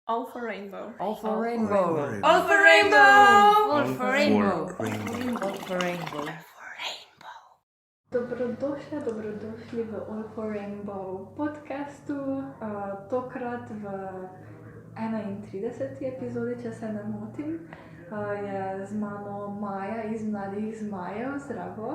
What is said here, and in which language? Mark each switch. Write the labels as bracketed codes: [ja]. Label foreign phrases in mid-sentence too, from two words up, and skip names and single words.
[sl] All for rainbow. All for rainbow. All for rainbow. All for rainbow. Rainbow. All for rainbow. Dobrodošli v All for Rainbow podcastu, tokrat v 31. epizodi, če se ne motim. Je z mano Maja iz Mladih zmajev, zdravo.